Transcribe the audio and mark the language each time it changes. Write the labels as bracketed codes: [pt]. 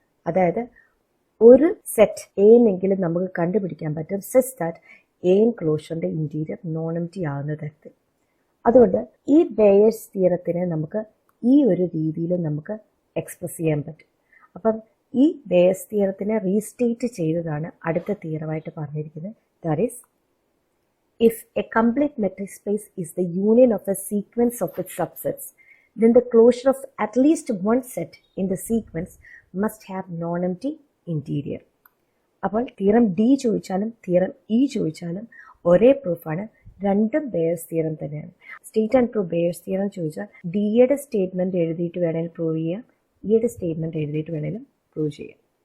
[ml] അതായത് ഒരു സെറ്റ് എന്നെങ്കിലും നമുക്ക് കണ്ടുപിടിക്കാൻ പറ്റും [en] says that [ml] An ക്ലോഷറിൻ്റെ interior non M T ആകുന്ന തരത്തിൽ. അതുകൊണ്ട് ഈ ബെയേഴ്സ് തിയറത്തിനെ നമുക്ക് ഈ ഒരു രീതിയിൽ നമുക്ക് എക്സ്പ്രസ് ചെയ്യാൻ പറ്റും. അപ്പം ഈ ബെയേഴ്സ് തിയറത്തിനെ റീസ്റ്റേറ്റ് ചെയ്തതാണ് അടുത്ത തിയറമായിട്ട് പറഞ്ഞിരിക്കുന്നത്. That is [en] if a complete metric space is the union of a sequence of its subsets, then the closure of at least one set in the sequence must have non-empty interior. [ml] അപ്പോൾ theorem D ചോദിച്ചാലും theorem E ചോദിച്ചാലും ഒരേ പ്രൂഫാണ്. രണ്ടും bears theorem തന്നെയാണ്. [en] state and proof Baire's theorem [ml] ചോദിച്ചാൽ ഡിയുടെ statement എഴുതിയിട്ട് വേണമെങ്കിൽ പ്രൂവ് ചെയ്യാം, ഇയുടെ സ്റ്റേറ്റ്മെൻറ്റ് എഴുതിയിട്ട് വേണമെങ്കിലും പ്രൂവ് ചെയ്യാം.